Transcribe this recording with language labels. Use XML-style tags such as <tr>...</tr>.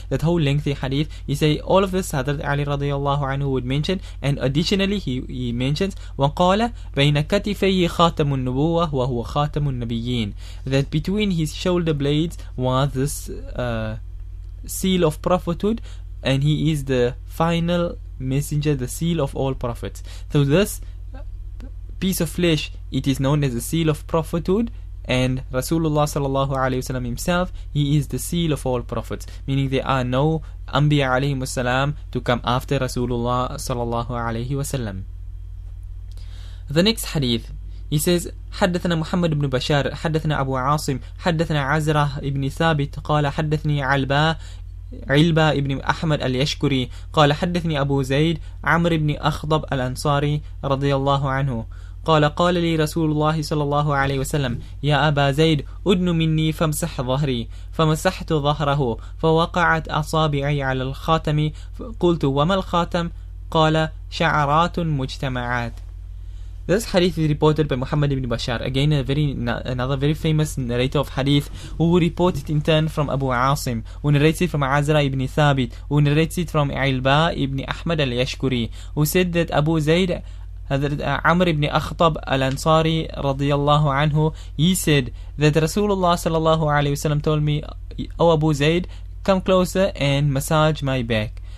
<en>That whole lengthy hadith, he say all of this Hazrat Ali radiyallahu anhu would mention, and additionally he mentions</en> <ar>وَقَالَ بَيْنَ كَتِفَيْهِ خَاتَمُ النُّبُوَّةِ وَهُوَ خَاتَمُ النَّبِيِّينَ,</ar> <en>that between his shoulder blades was this seal of prophethood, and he is the final messenger, the seal of all prophets. So this piece of flesh, it is known as the seal of prophethood, and Rasulullah sallallahu alayhi wasallam himself, he is the seal of all prophets, meaning there are no Anbiya alayhi wasalam to come after Rasulullah sallallahu alayhi wasallam. The next hadith, he says,</en> <ar>حدثنا محمد بن بشار حدثنا أبو عاصم حدثنا عزرة بن ثابت قال حدثني علبة ابن أحمد اليشكري قال حدثني أبو زيد عمرو بن أخضب الأنصاري رضي الله عنه قال قال لي رسول الله صلى الله عليه وسلم يا أبا زيد أدن مني فامسح ظهري فمسحت ظهره فوقعت أصابعي على الخاتم قلت وما الخاتم قال شعرات مجتمعات.</ar> <en>This hadith is reported by Muhammad ibn Bashar, again another very famous narrator of hadith, who reports it in turn from Abu Asim, who narrates it from Azra ibn Thabit, who narrates it from Ilba ibn Ahmad al-Yashkuri, who said that Abu Zayd, Amr ibn Akhtab al-Ansari radiyallahu anhu, he said that Rasulullah sallallahu alayhi wasallam told me, "O Abu Zayd, come closer and massage my back."</en>